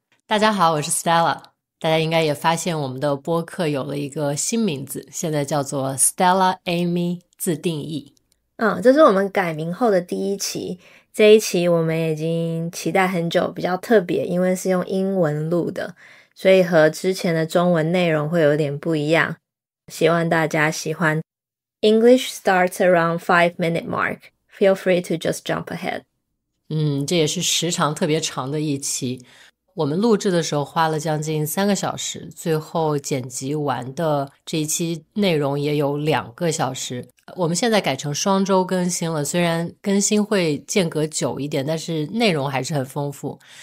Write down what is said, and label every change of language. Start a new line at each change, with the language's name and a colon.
Chinese: 大家好，我是 Stella。大家应该也发现我们的播客有了一个新名字，现在叫做 StellaxAmy 自定义。这是我们改名后的第一期。这一期我们已经期待很久，比较特别，因为是用英文录的，所以和之前的中文内容会有点不一样。希望大家喜欢。
English: English starts around 5-minute mark. Feel free to just jump ahead.
Chinese: 这也是时长特别长的一期。我们录制的时候花了将近3个小时，最后剪辑完的这一期内容也有2个小时。我们现在改成双周更新了，虽然更新会间隔久一点，但是内容还是很丰富。